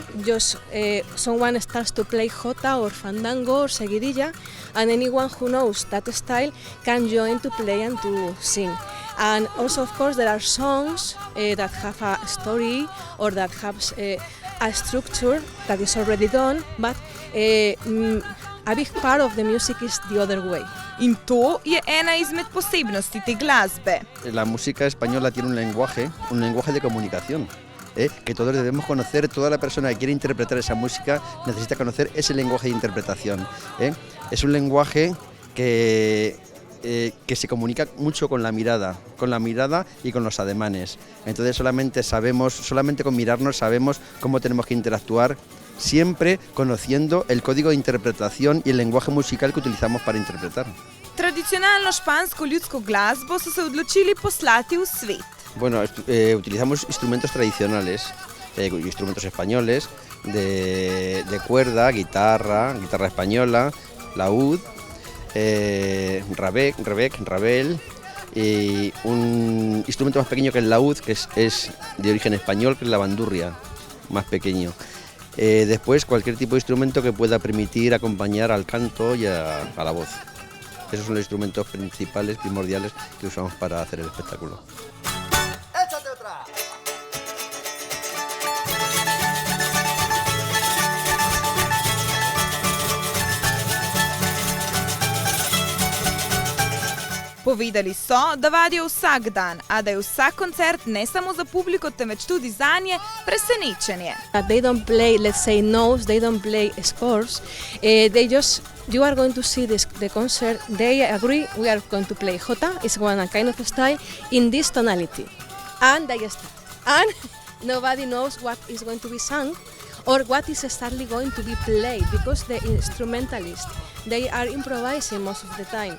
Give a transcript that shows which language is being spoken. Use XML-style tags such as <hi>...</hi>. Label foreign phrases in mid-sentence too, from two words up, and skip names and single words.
<en>Just someone starts to play jota or fandango or seguidilla, and anyone who knows that style can join to play and to sing. And also, of course, there are songs that have a story or that have a structure that is already done, but a big part of the music is the other way.</en> <sl>In to je ena izmed posebnosti te glasbe.</sl> <es>La música española tiene un lenguaje de comunicación. Que todos debemos conocer, toda la persona que quiere interpretar esa música necesita conocer ese lenguaje de interpretación. Es un lenguaje que se comunica mucho con la mirada y con los ademanes. Entonces solamente con mirarnos sabemos cómo tenemos que interactuar, siempre conociendo el código de interpretación y el lenguaje musical que utilizamos para interpretar.</es> <sl>Tradicionalno špansko ljudsko glasbo so se odločili poslati v svet.</sl> <es>Bueno, utilizamos instrumentos tradicionales, instrumentos españoles, de cuerda, guitarra española, laúd, rabel, y un instrumento más pequeño que el laúd, que es de origen español, que es la bandurria, más pequeño. Después cualquier tipo de instrumento que pueda permitir acompañar al canto y a la voz. Esos son los instrumentos principales, primordiales que usamos para hacer el espectáculo.</es> <sl>Povedali so, da vadijo vsak dan, a da je vsak koncert ne samo za publiko, temveč tudi zanje presenečenje.</sl> <en>They don't play, let's say, notes, they don't play scores. You are going to see the concert, they agree, we are going to play jota, it's one kind of style, in this tonality. And they start. And nobody knows what is going to be sung or what is exactly going to be played, because the instrumentalists, they are improvising most of the time.</en>